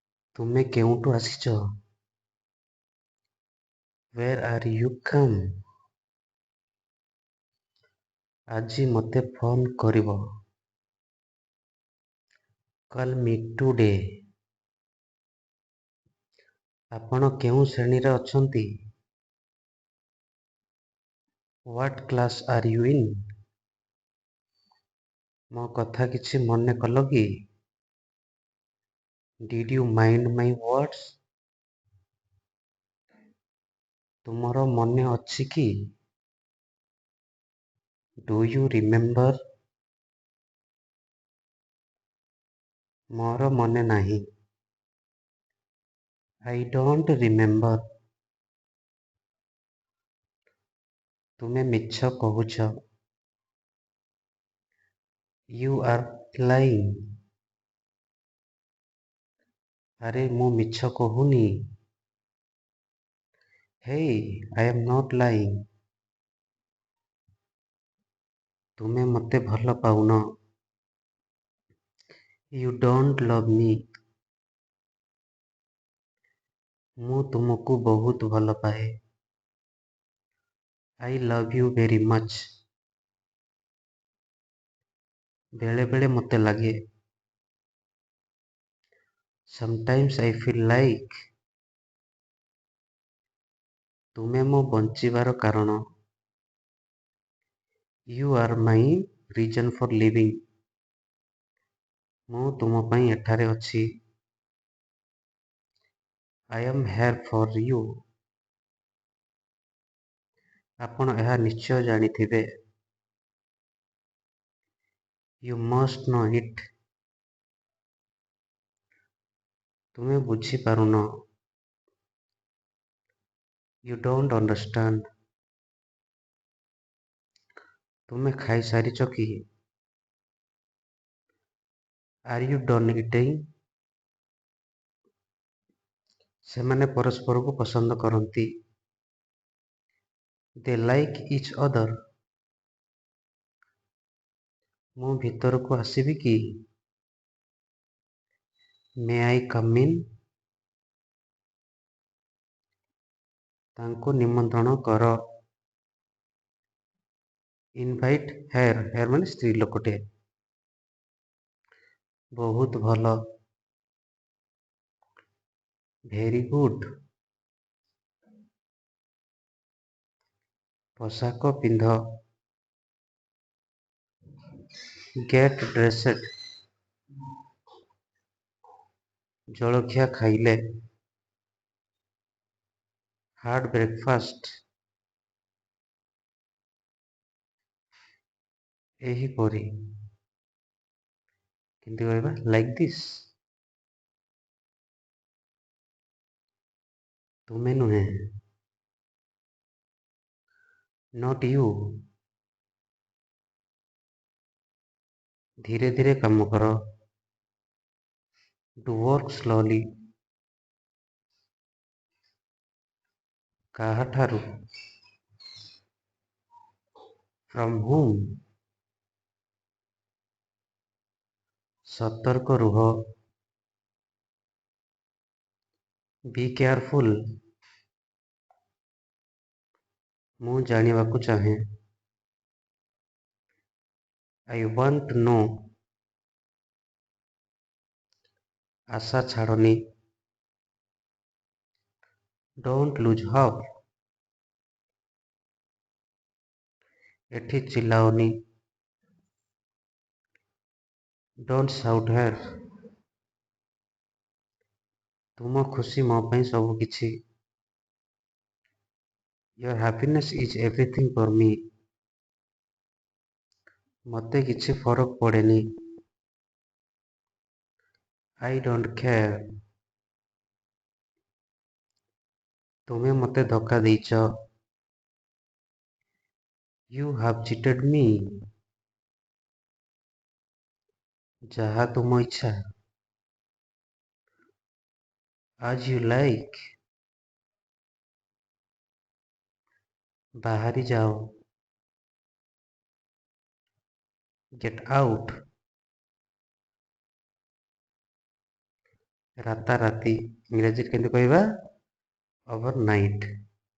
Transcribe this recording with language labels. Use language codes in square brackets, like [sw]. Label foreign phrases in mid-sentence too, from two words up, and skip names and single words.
[or] ତୁମେ କେଉଁଠୁ ଆସିଛ? [en] Where are you come? [or] ଆଜି ମୋତେ ଫୋନ୍ କରିବ? [en] Call me today. [or] ଆପଣ କେଉଁ ଶ୍ରେଣୀରେ ଅଛନ୍ତି? [en] What class are you in? [or] ମୋ କଥା କିଛି ମନେ କଲ କି? [en] Did you mind my words? [or] ତୁମର ମନେ ଅଛି କି? [en] Do you remember? [or] ମୋର ମନେ ନାହିଁ। [en] I don't remember. [or] ତୁମେ ମିଛ କହୁଛ। [en] You are lying. [or] ଆରେ ମୁଁ ମିଛ କହୁନି। [en] Hey, I am not lying. [or] ତୁମେ ମୋତେ ଭଲ ପାଉନ। [en] You don't love me. [or] ମୁଁ ତୁମକୁ ବହୁତ ଭଲ ପାଏ। [en] I love you very much. [or] ବେଳେ ବେଳେ ମୋତେ ଲାଗେ। [en] Sometimes I feel like. [or] ତୁମେ ମୋ ବଞ୍ଚିବାର କାରଣ। [en] You are my reason for living. [or] ମୁଁ ତୁମ ପାଇଁ ଏଠାରେ ଅଛି। [en] I am here for you. [or] ଆପଣ ଏହା ନିଶ୍ଚୟ ଜାଣିଥିବେ। [en] You must know it. [or] ତୁମେ ବୁଝିପାରୁନ। [en] You don't understand. [or] ତୁମେ ଖାଇସାରିଛ କି? [en] Are you done eating? [or] ସେମାନେ ପରସ୍ପରକୁ ପସନ୍ଦ କରନ୍ତି। [en] They like each other. [or] ମୁଁ ଭିତରକୁ ଆସିବି କି? [en] May I come in? [or] ତାଙ୍କୁ ନିମନ୍ତ୍ରଣ କର। [en] Invite her. [or] her ମାନେ ସ୍ତ୍ରୀ ଲୋକଟେ। ବହୁତ ଭଲ। [en] Very good. [or] ପୋଷାକ ପିନ୍ଧ। [en] Get dressed. [or] ଜଳଖିଆ ଖାଇଲେ। [en] Had breakfast. [or] ଏହିପରି। କେମିତି କହିବା? [en] Like this. [or] ତୁମେ ନୁହେଁ। [en] Not you. [or] ଧୀରେ ଧୀରେ କାମ କର। [en] Do work slowly. କାହାଠାରୁ? From whom? [or] ସତର୍କ ରୁହ। [en] Be careful. [or] ମୁଁ ଜାଣିବାକୁ ଚାହେଁ। [en] I want to know. [or] ଆଶା ଛାଡ଼ନି। [en] Don't lose hope. [or] ଏଠି ଚିଲ୍ଲାଅନି। [en] Don't shout here. [or] ତୁମ ଖୁସି ମୋ ପାଇଁ ସବୁ କିଛି। [en] Your happiness is everything for me. [or] ମୋତେ କିଛି ଫରକ ପଡ଼େନି। [en] I don't care. [or] ତୁମେ ମୋତେ ଧୋକା ଦେଇଛ। [en] You have cheated me. [or] ଯାହା ତୁମ ଇଚ୍ଛା। [en] As you like. [or] ବାହାରି ଯାଅ। [en] Get out. [or] ରାତାରାତି ଇଂରାଜୀରେ କେମିତି କହିବା? [en] over night.